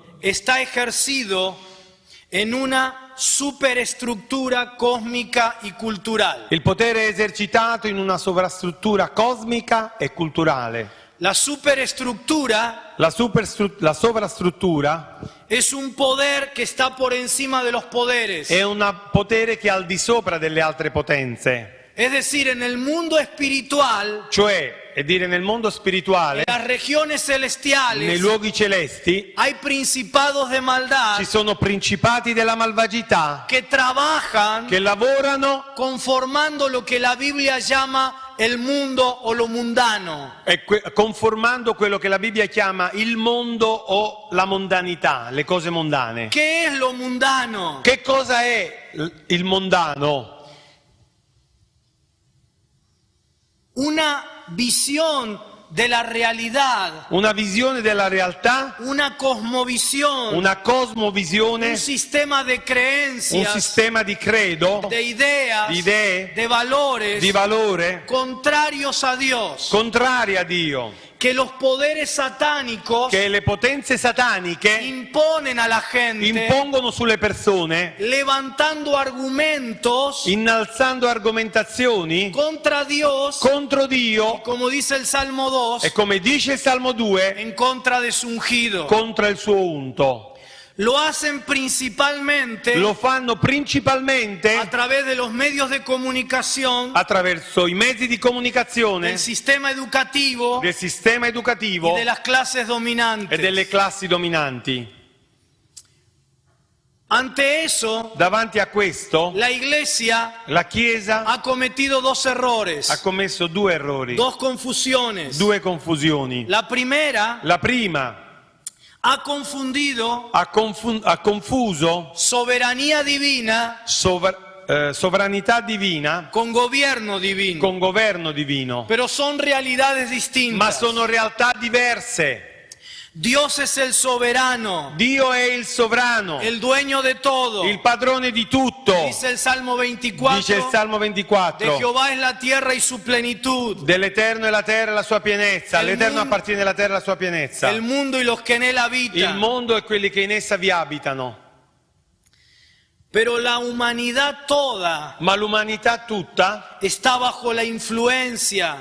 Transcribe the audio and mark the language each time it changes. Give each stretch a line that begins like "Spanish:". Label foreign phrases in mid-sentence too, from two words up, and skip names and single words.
Spanish: está ejercido en una superestructura cósmica y cultural.
Italian: il potere è esercitato in una sovrastruttura cosmica e culturale.
Spanish: La superestructura
Italian: La sovrastruttura
Spanish: es un poder que está por encima de los poderes.
Italian: è un potere che è al di sopra delle altre potenze.
Spanish: Es decir, en el mundo espiritual,
Italian: Cioè, è dire nel mondo spirituale,
Spanish: en las regiones
Italian: nei
Spanish: celestiales,
Italian: luoghi celesti,
Spanish: hay principados de maldad
Italian: ci sono principati della malvagità
Spanish: que trabajan
Italian: che lavorano
Spanish: conformando lo que la Biblia llama el mundo o lo mundano.
Italian: e conformando quello che la Bibbia chiama il mondo o la mondanità, le cose mondane.
Spanish: ¿Qué es lo mundano?
Italian: Che cosa è il mondano?
Spanish: Una visión de la realidad,
Italian: Una visione della realtà,
Spanish: una cosmovisión,
Italian: una cosmovisione,
Spanish: un sistema de
Italian: un
Spanish: creencias,
Italian: sistema di credo,
Spanish: de ideas,
Italian: di idee,
Spanish: de valores
Italian: di valore
Spanish: contrarios a Dios,
Italian: contrari a Dio,
Spanish: que los poderes satánicos
Italian: che le potenze sataniche
Spanish: imponen a la gente,
Italian: impongono sulle persone,
Spanish: levantando argumentos
Italian: innalzando argomentazioni
Spanish: contra Dios,
Italian: contro Dio
Spanish: como dice el Salmo 2,
Italian: e, come dice il Salmo 2,
Spanish: en contra de su ungido.
Italian: contro il suo unto.
Spanish: Lo hacen principalmente
Italian: Lo fanno principalmente
Spanish: a través de los medios de comunicación,
Italian: attraverso i mezzi di comunicazione,
Spanish: del sistema educativo
Italian: del sistema
Spanish: y
Italian: educativo
Spanish: de las clases
Italian: e
Spanish: dominantes.
Italian: delle classi dominanti.
Spanish: Ante eso,
Italian: Davanti a questo,
Spanish: la Iglesia
Italian: la Chiesa
Spanish: ha cometido dos errores,
Italian: ha commesso due errori,
Spanish: dos confusiones.
Italian: due confusioni.
Spanish: La primera,
Italian: La prima
Spanish: ha confundido
Italian: ha confuso
Spanish: soberanía divina
Italian: sovranità divina
Spanish: con gobierno divino.
Italian: con governo divino,
Spanish: Pero son realidades
Italian: ma
Spanish: distintas.
Italian: sono realtà diverse.
Spanish: Dios es el soberano,
Italian: Dio è il sovrano,
Spanish: el dueño de todo.
Italian: il padrone di tutto.
Spanish: Dice el Salmo 24,
Italian: Dice il Salmo
Spanish: de
Italian: 24.
Spanish: Jehová es la tierra y su plenitud,
Italian: Dell'Eterno è la terra e la sua pienezza. Il All'Eterno mondo- appartiene la terra e la sua pienezza.
Spanish: el mundo y los que en él
Italian: Il
Spanish: habitan.
Italian: mondo e quelli che in essa vi abitano.
Spanish: Pero la humanidad toda
Italian: Ma l'umanità tutta
Spanish: está bajo la influencia